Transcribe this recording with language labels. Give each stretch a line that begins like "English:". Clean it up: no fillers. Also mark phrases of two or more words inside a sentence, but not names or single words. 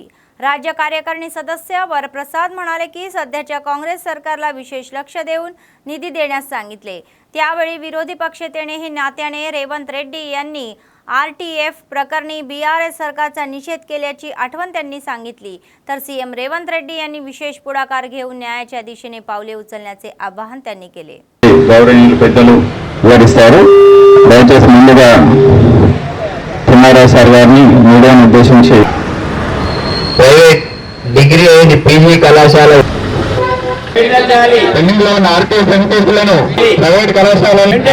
Marathi: राज्य कार्यकारिणी सदस्य वरप्रसाद म्हणाले की सध्याच्या काँग्रेस सरकारला विशेष लक्ष देऊन निधी देण्यास सांगितले। त्यावेळी विरोधी पक्षनेते नात्याने रेवंत रेड्डी यांनी आरटीएफ प्रकरणी बीआरएस सरकारचा निषेध केल्याची आठवण त्यांनी सांगितली, तर सीएम रेवंत रेड्डी यांनी विशेष पुढाकार घेऊन न्यायाच्या दिशेने पावले उचलण्याचे आवाहन त्यांनी केले।
Telugu: ప్రైవేట్ డిగ్రీ అయిన పీజీ కళాశాల పెండింగ్లోని ఆర్టీఎఫ్ వెంకటేశ్వరులను ప్రైవేట్ కళాశాలలు